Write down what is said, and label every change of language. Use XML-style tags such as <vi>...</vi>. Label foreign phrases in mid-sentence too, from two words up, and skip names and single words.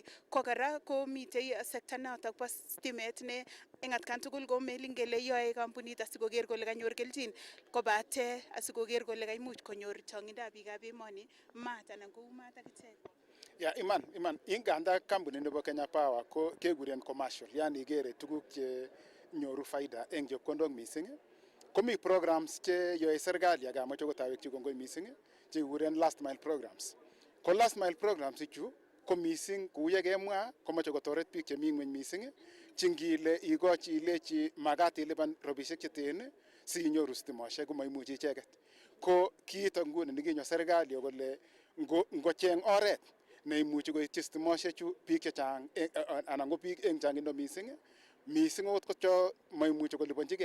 <kln>Ko kora komitei sekta notok bo stimet ne eng atkan tugul ko melin kele yoe kampunit asikoker kole kanyor kelchin, kobate asikoker kole kaimuch konyor chong'indab biikab emoni maat anan kou maat akichek. Ya iman inganda kampunit nebo Kenya Power ko kekuren commercial, yani ikere tuguk che nyoru faida eng chepkondok mising. Komi programs che yoe serikali ak amoche kotawekchi kongoi mising chekikuren</kln> <en>last mile programs.</en> <kln>Ko</kln> <en>last mile programs</en> <kln>ichu ko mising kou ye kemwa komoche kotoret biik chemi ngweny mising chingile ikochi ilechi makat ilipan robisiek cheten sinyoru stimosiek komaimuchi icheket. Ko kiito nguni nikinyo serikali kole ngocheng oret neimuchi koityi stimosiechu biik chechang anan ko biik eng changindo mising okot ko cho maimuchi koliponjigei.</kln>